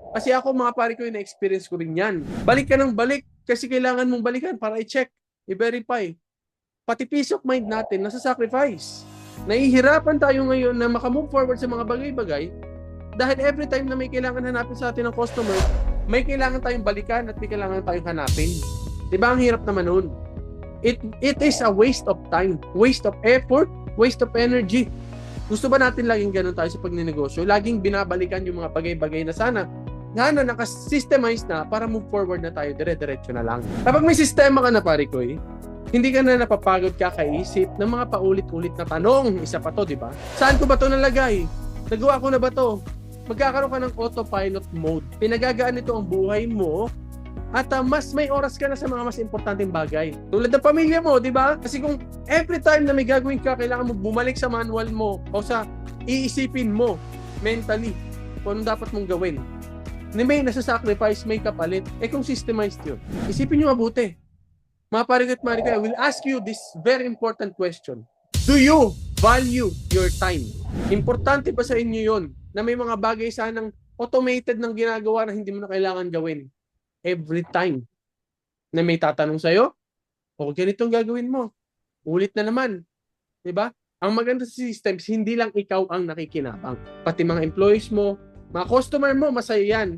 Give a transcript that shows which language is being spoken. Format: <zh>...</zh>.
<tl>Kasi ako mga pare ko, na-experience ko rin yan. Balik ka ng balik kasi kailangan mong balikan para i-check, i-verify. Pati</tl> <en>peace of mind</en> <tl>natin, nasa sacrifice. Nahihirapan tayo ngayon na makamove forward sa mga bagay-bagay dahil every time na may kailangan hanapin sa atin ng customer, may kailangan tayong balikan at may kailangan tayong hanapin. Diba ang hirap naman nun?</tl> <en>It is a waste of time, waste of effort, waste of energy.</en> <tl>Gusto ba natin laging ganun tayo sa pagninegosyo? Laging binabalikan yung mga bagay-bagay na sana nakasystemize na para</tl> <en>move forward</en> <tl>na tayo, dire-diretso na lang. Kapag may sistema ka na, pare ko, hindi ka na napapagod kakaisip ng mga paulit-ulit na tanong. Isa pa to, di ba? Saan ko ba to nalagay? Nagawa ko na ba to? Magkakaroon ka ng autopilot mode. Pinagagaan nito ang buhay mo at mas may oras ka na sa mga mas importanteng bagay. Tulad ng pamilya mo, di ba? Kasi kung every time na may gagawin ka, kailangan mo bumalik sa manual mo o sa iisipin mo mentally kung anong dapat mong gawin. May nasa-sacrifice, may kapalit. Kung systemized yun, isipin nyo mabuti. Mga pare-ko at Mariko,</tl> <en>I will ask you this very important question. Do you value your time?</en> <tl>Importante ba sa inyo yon na may mga bagay sanang automated ng ginagawa na hindi mo na kailangan gawin</tl> <en>every time</en> <tl>na may tatanong sa'yo? O ganitong gagawin mo. Ulit na naman. Diba? Ang maganda sa systems, hindi lang ikaw ang nakikinabang. Pati mga employees mo, mga customer mo, masaya yan.</tl>